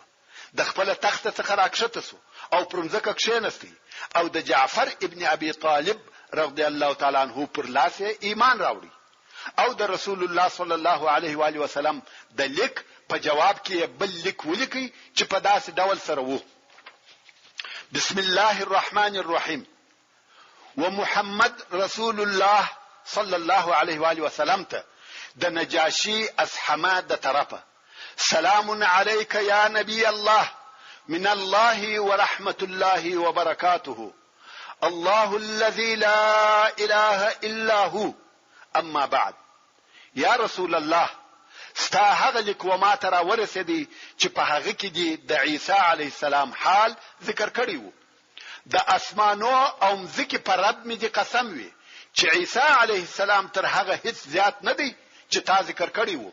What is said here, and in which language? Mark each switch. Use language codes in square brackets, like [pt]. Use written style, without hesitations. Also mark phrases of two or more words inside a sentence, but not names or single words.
[ps] د خپل تخت څخه راکښته شو او پر ځمکه کښېنستی او د جعفر ابن ابي طالب [ar] رضی الله تعالی عنہ [ps] پر لاس ایمان راوړي او د رسول الله [ar] صلی الله علیه و آله وسلم [ps] د لیک په جواب کې بل لیک ولیکي چې په داسې ډول سره وو: [ar] بسم الله الرحمن الرحیم ومحمد رسول الله صلی الله علیه و آله وسلم [ps] ته د نجاشي اسحمه د طرفه [ar] سلام عليك يا نبي الله من الله ورحمة الله وبركاته الله الذي لا إله إلا هو اما بعد. [ps] یا رسول الله، ستا هغه لیک و ما ته راورسېدی چې په هغه کې دی د عیسی [ar] علیه السلام [ps] حال ذکر کړی وو. د اسمانو او مځکې په رب مې دی قسم وي چې عیسی [ar] علیه السلام [ps] تر هغه هیڅ زیات نه دی چې تا ذکر کړی وو.